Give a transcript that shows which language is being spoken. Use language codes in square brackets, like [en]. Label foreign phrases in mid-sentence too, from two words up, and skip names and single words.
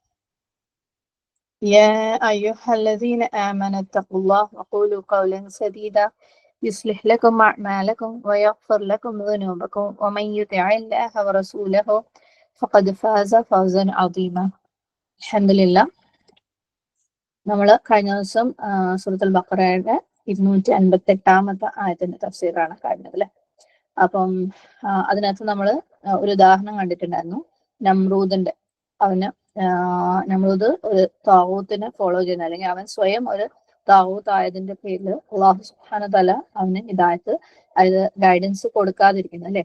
[ar] يا أيها الذين آمنوا اتقوا الله وقولوا قولا سديدا يصلح لكم أعمالكم ويغفر لكم ذنوبكم ومن يطع الله ورسوله فقد فاز فوزا عظيما. الحمد لله. [ml] നമ്മൾ കഴിഞ്ഞ ദിവസം സൂറത്തുൽ ബഖറയുടെ 258 ആയത്തിന്റെ തഫ്സീറാണ് കഴിഞ്ഞത് അല്ലെ. അപ്പം അതിനകത്ത് നമ്മൾ ഒരു ഉദാഹരണം കണ്ടിട്ടുണ്ടായിരുന്നു. നമ്രൂദിന്റെ നമ്രൂദ് ഒരു താവൂത്തിനെ ഫോളോ ചെയ്യുന്ന, അല്ലെങ്കിൽ അവൻ സ്വയം ഒരു താവൂത്ത് ആയതിന്റെ പേരിൽ [ar] الله سبحانه وتعالى [ml] അവന് ഹിദായത്ത്, അതായത് ഗൈഡൻസ് കൊടുക്കാതിരിക്കുന്നു അല്ലെ.